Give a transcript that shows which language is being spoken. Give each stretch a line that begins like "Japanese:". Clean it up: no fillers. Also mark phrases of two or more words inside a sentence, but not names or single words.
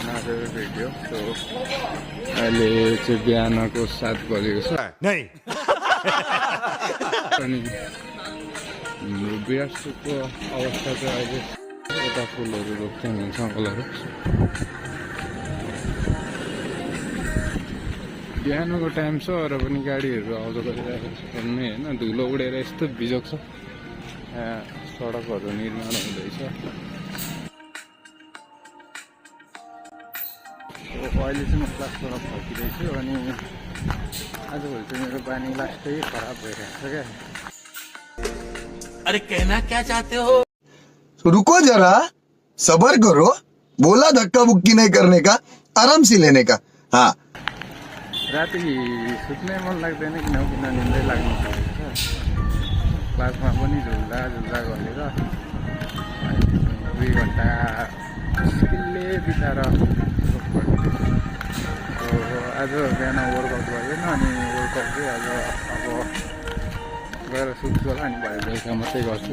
English: another video.
Nepali: So अहिले चाहिँ बिहानको 7 बजेको छ अनि हाम्रो बिरासको अवस्था चाहिँ अहिले यता फुलहरू रोप्छन् अङ्कलहरू। बिहानको टाइम छ र पनि गाडीहरू आउँदो गरिरहेको छ भन्ने होइन, धुलो उडेर यस्तो बिजोग छ। सडकहरू निर्माण हुँदैछ। अहिले चाहिँ म क्लासबाट फर्किँदैछु अनि आजभोलि चाहिँ मेरो बानी लास्टै खराब भइरहेको छ क्या।
Hindi: अरे कहना क्या चाहते हो? रुको जरा, सबर करो, बोला धक्का बुक्की नहीं करने का, आराम से लेने का। हाँ,
Nepali: राति सुत्नै मन लाग्दैन किन निन्दै लाग्नु सक्छ। क्लासमा पनि झुल्दा गरेर 2 घन्टा मुस्किलले बिताएर आज बिहान वर्कआउट भएन अनि वर्कआउट चाहिँ आज अब गएर सुत्छु होला अनि भए बेलुका मात्रै गर्छु।